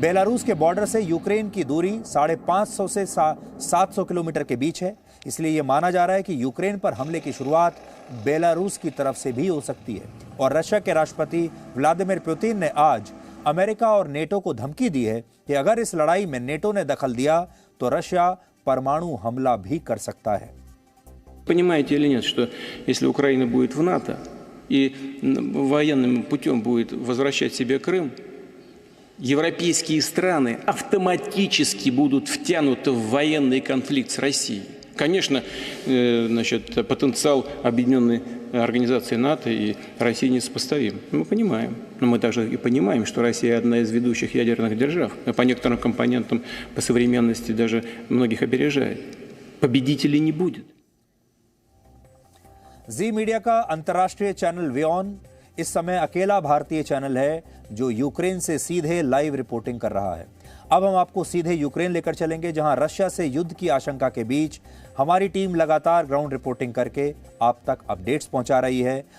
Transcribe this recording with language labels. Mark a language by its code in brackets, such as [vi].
[hi] Belarus के border से Ukraine की दूरी 550 से 700 किलोमीटर के बीच है, इसलिए यह माना जा रहा है कि यूक्रेन पर हमले की शुरुआत बेलारूस की तरफ से भी हो सकती है। और रशिया के राष्ट्रपति व्लादिमीर पुतिन ने आज अमेरिका और नेटो को धमकी दी है कि अगर इस लड़ाई में नेटो ने दखल दिया तो रशिया परमाणु हमला भी कर सकता है। [ru] Понимаете или нет, что если Украина будет в НАТО и военным путем будет возвращать себе Крым, европейские страны автоматически будут втянуты в военный конфликт с Россией. Конечно, потенциал объединенной организации НАТО и России несопоставим. Мы понимаем. Но мы также и понимаем, что Россия одна из ведущих ядерных держав. По некоторым компонентам, по современности даже многих опережает. Победителей не будет. [hi] जी मीडिया का अंतर्राष्ट्रीय चैनल वियॉन इस समय अकेला भारतीय चैनल है जो यूक्रेन से सीधे लाइव रिपोर्टिंग कर रहा है। अब हम आपको सीधे यूक्रेन लेकर चलेंगे, जहां रशिया से युद्ध की आशंका के बीच हमारी टीम लगातार ग्राउंड रिपोर्टिंग करके आप तक अपडेट्स पहुंचा रही है।